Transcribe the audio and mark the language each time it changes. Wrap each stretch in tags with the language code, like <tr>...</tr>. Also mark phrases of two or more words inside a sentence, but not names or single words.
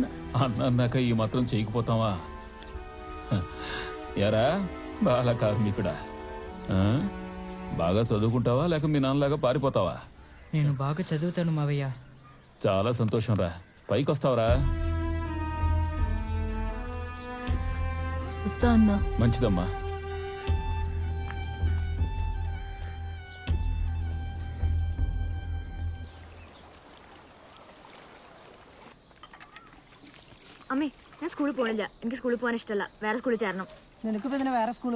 <te>అన్నాక ఈ మాత్రం చేయకపోతావా? హ, ఎరా బాల కార్మికుడా, ఆ? బాగా చదువుకుంటావా లేక మీ నాన్నలాగా పారిపోతావా? నేను బాగా చదువుతాను మావయ్య. చాలా సంతోషం రా. పైకొస్తావరా? వస్తా అన్నా. మంచిదమ్మా.</te> <ml>അമ്മേ ഞാൻ സ്കൂളിൽ പോണില്ല. എനിക്ക് സ്കൂളിൽ പോകാൻ ഇഷ്ടമല്ല. വേറെ സ്കൂളിൽ ചേരണം. നിനക്കിപ്പോ ഇതിനെ വേറെ സ്കൂള്?</ml>